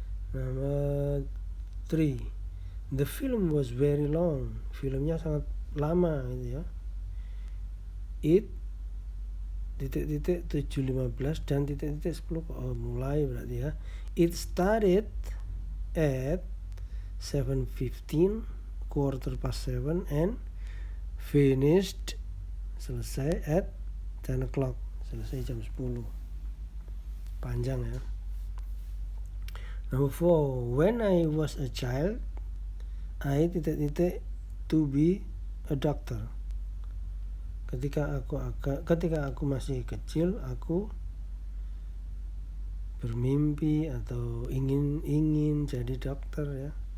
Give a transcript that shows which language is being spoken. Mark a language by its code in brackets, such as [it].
[en] Number 3, the film was very long. [id] Filmnya sangat lama gitu ya. It titik-titik 7.15 dan titik-titik 10. Oh, mulai berarti ya. [en] It started at 7:15, 7:15, and finished, [id] selesai [en] at 10 o'clock, [id] selesai jam 10. Panjang ya. [en] Number 4, when I was a child, I titik-titik to be a doctor. [id] Ketika aku masih kecil, aku bermimpi atau ingin jadi dokter ya.